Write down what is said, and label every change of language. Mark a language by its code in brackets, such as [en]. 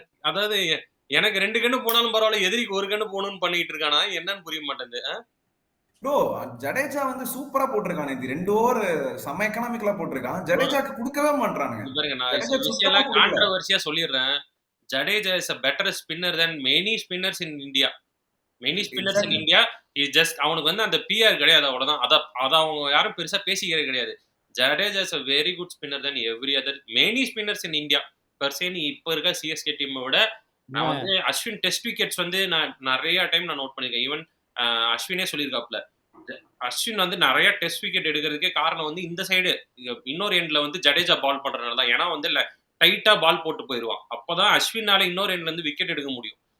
[ta] அதாவது எனக்கு 2 கண்ணு போனாலும் பரவாயில்ல, எதிரிக்கு 1 கண்ணு போகணும்னு பண்ணிட்டு இருக்கானா என்னன்னு புரிய மாட்டேங்குது. ப்ரோ ஜடேஜா சூப்பரா போட்டிருக்கான். இது 2 ஓவர் செம எக்கனாமிக்கலா போட்டிருக்கான். ஜடேஜாக்கு கொடுக்கவே மாட்டானுங்க. பாருங்க, நான் கான்ட்ரோவர்சியா சொல்லிடுறேன். [en] Jadeja is a better spinner than many spinners in India. Many spinners in India is just [ta] அவனுக்கு அந்த பிஆர் கிடையாது, அவ்வளவுதான். அத அவங்க யாரும் பெருசா பேசிக்கிறது கிடையாது. [en] Jadeja is a very good spinner than every other many spinners in India. [ta] பர்சேனி இப்ப இருக்க சிஎஸ்கே டீமை விட நான் அஸ்வின் டெஸ்ட் விக்கெட்ஸ் நான் நிறைய டைம் நான் நோட் பண்ணிருக்கேன். ஈவன் அஸ்வினே சொல்லியிருக்காப்ல, அஸ்வின் நிறைய டெஸ்ட் விக்கெட் எடுக்கிறதுக்கே காரணம் இந்த சைடு இன்னொரு எண்ட்ல ஜடேஜா பால் பண்றதுனால தான். ஏன்னா டைட்டா பால் போட்டு போயிருவான். அப்பதான் அஸ்வினால இன்னொரு எண்ட்ல விக்கெட் எடுக்க முடியும்.